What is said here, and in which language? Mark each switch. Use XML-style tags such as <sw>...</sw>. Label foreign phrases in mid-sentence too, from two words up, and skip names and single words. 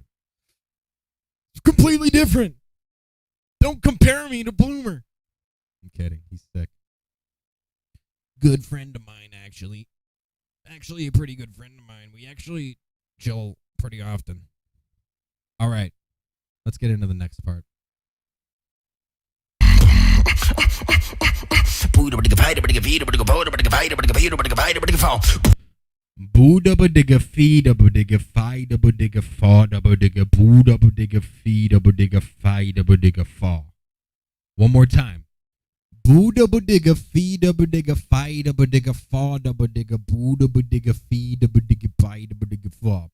<en>It's completely different. Don't compare me to Bloomer. I'm kidding. He's sick. Good friend of mine, actually. Actually, a pretty good friend of mine. We actually chill pretty often. All right. Let's get into the next part. Booda ba digga fee double digga fi double digga fa double digga boo double digga fee double digga fi double digga fa. One more time. Boo double digga fee double digga fi double digga fa double digga boo double digga fee double digga fi double digga fa.</en>